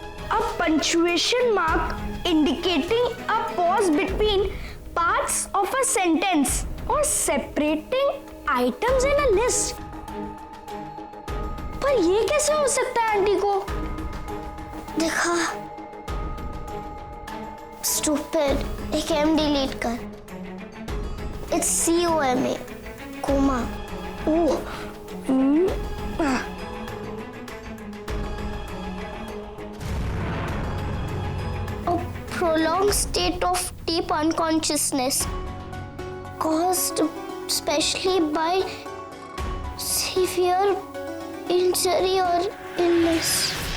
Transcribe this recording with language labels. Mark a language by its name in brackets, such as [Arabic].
[English] A punctuation mark indicating a pause between parts of a sentence or separating items in a list. [Hindi] पर ये कैसे हो सकता है आंटी को? देखा, stupid, एक M डिलीट कर। [English] It's COMA, coma. Oh, A prolonged state of deep unconsciousness caused especially by severe injury or illness.